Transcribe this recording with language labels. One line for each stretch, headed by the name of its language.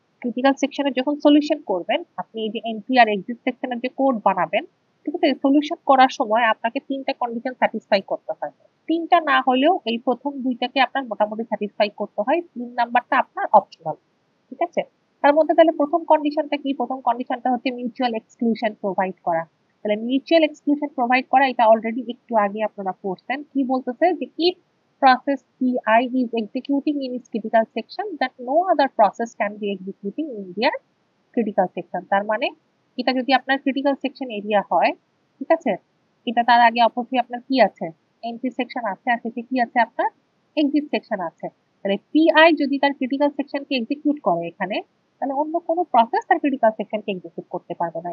Bangla: Critical সেকশনে যখন solution করবেন, আপনি এই যে এন্ট্রি আর এক্সিট সেকশনের যে কোড বানাবেন, ঠিক আছে, সলিউশন করার সময় আপনাকে 3টা কন্ডিশন স্যাটিসফাই করতে হয়। 3টা না হলেও এই প্রথম 2টাকে আপনার মোটামুটি স্যাটিসফাই করতে হয়, 3 নাম্বারটা আপনার অপশনাল। ঠিক আছে? তার মধ্যে তাহলে প্রথম কন্ডিশনটা কি? প্রথম কন্ডিশনটা হচ্ছে মিউচুয়াল এক্সক্লুশন প্রোভাইড করা। তাহলে মিউচুয়াল এক্সক্লুশন প্রোভাইড করা, এটা অলরেডি একটু আগে আপনারা পড়ছেন। কি বলতেছে যে
English: If process PI is executing in its critical section that no other process can be executing in their critical section।
Bangla: তার মানে এটা যদি আপনার ক্রিটিক্যাল সেকশন এরিয়া হয়, ঠিক আছে, এটা তার আগে অবশ্যই আপনার কি আছে? এন্ট্রি সেকশন আছে, আর শেষে কি আছে? আপনার এক্সিট সেকশন আছে। তাহলে পিআই যদি তার ক্রিটিক্যাল সেকশনকে এক্সিকিউট করে এখানে, তাহলে অন্য কোনো প্রসেস তার ক্রিটিক্যাল সেকশনকে এক্সিকিউট করতে পারবে না।